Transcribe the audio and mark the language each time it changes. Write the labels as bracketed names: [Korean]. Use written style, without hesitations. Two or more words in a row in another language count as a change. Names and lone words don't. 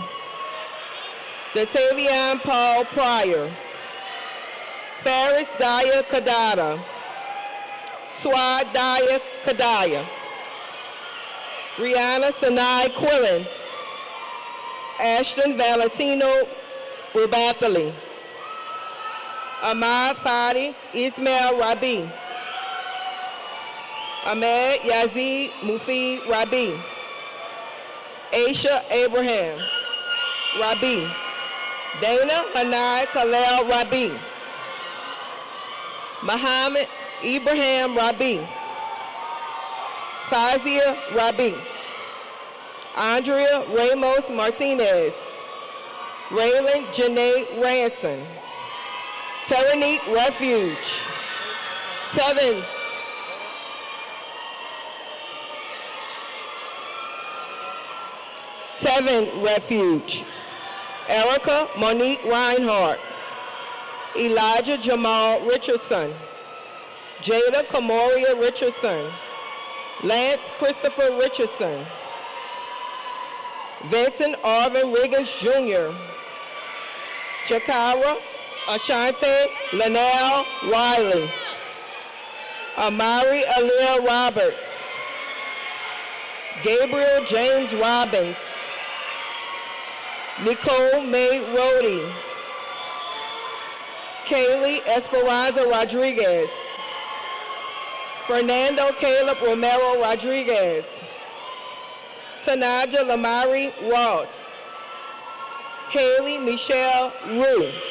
[English] Datavian Paul Pryor. Faris Daya Kadada. Swad Daya Kadaya. Rihanna Sanai Quillen. Ashton Valentino Rubathali. Ahmad Fadi Ismail Rabi. Ahmed Yazid Mufid Rabi. Aisha Abraham Rabi. Dana Hanai Khalil Rabi. Muhammad Ibrahim Rabi. Fazia Rabi. Andrea Ramos Martinez. Raylan Janae Ranson. Teranique Refuge. Tevin Refuge. Erica Monique Reinhardt. Elijah Jamal Richardson. Jada Kamoria Richardson. Lance Christopher Richardson. Vincent Arvin Riggins Jr. Jakara Ashante Linnell Riley. Amari Aliyah Roberts. Gabriel James Robbins. Nicole May Rhodey. Kaylee Esperanza Rodriguez. Fernando Caleb Romero Rodriguez. Tanaja Lamari Ross. Haley Michelle Rue.